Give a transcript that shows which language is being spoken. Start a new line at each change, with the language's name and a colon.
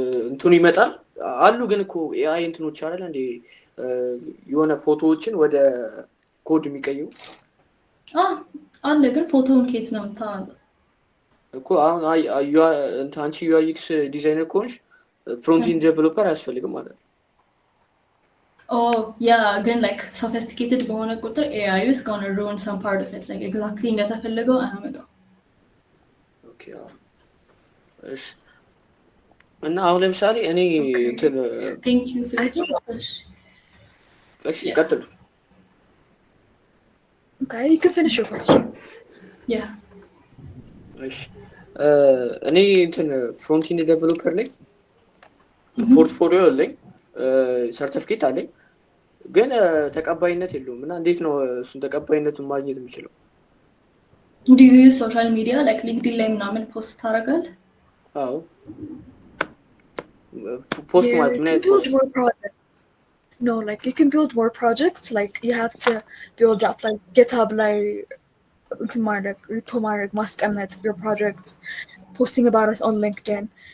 Amharic: እንትኑ ይመጣል አሉ ግን እኮ AI እንትኖች አይደል እንዴ የሆነ ፎቶዎችን ወደ ኮድ የሚቀይሩ አለ ግን ፎቶውን ከየት ነው የምታመጣው እኮ አሁን አንቺ UI UX ዲዛይነር ከሆንሽ ፍሮንት ኢንድ ዴቨሎፐር አያስፈልግም ማለት ነው
English: yeah again like sophisticated
Amharic: በሆነ ቁጥር
English: AI is going to ruin some part of it like exactly
Amharic: እንደተፈለገው አያመጣው okay እሺ እና አሁን ለምሳሌ እኔ እንትን
English: thank you
Amharic: እሺ ቀጥሉ
English: Okay, you can finish your question. yeah
Amharic: እሺ እኔ እንትን ፍሮንት ኢንድ ዴቨሎፐር ነኝ ፖርትፎሊዮ አለኝ ሰርቲፊኬት አለኝ ግን ተቀባይነት የለውም እና እንዴት ነው እሱን ተቀባይነቱን ማግኘት የምችለው
English: do you use social media like LinkedIn
Amharic: ላይ ምናምን ፖስት ታደርጋለህ አዎ ፖስት ማለት ምን አይነት ፖስት
English: No, like you can build more projects. Like you have to build up like GitHub, like to mark,
Amharic: ማስቀመጥ
English: your projects, posting about it on LinkedIn.